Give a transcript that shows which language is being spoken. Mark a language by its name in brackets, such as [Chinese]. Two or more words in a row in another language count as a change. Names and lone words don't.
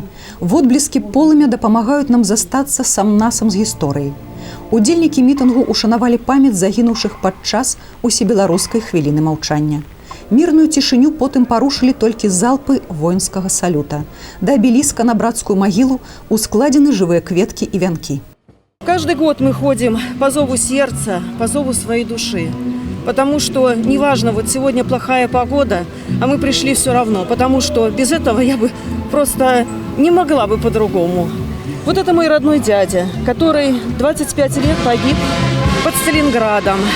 [Belarusian] Водбліскі полымя дапамагаюць нам застацца сам-насам з гісторыяй. Удзельнікі мітынгу ушанавалі памяць загінуўшых падчас усебеларускай хвіліны маўчання. Мірную цішыню потым парушылі толькі залпы воінскага салюта. Да абеліска на братскую магілу ускладзены жывыя кветкі і вянкі. [Russian] Каждый год мы ходим по зову сердца, по зову своей души. Потому что неважно, вот сегодня плохая погода, а мы пришли все равно. Потому что без этого я бы просто не могла бы по-другому. Вот это мой родной дядя, который 25 лет погиб под Сталинградом.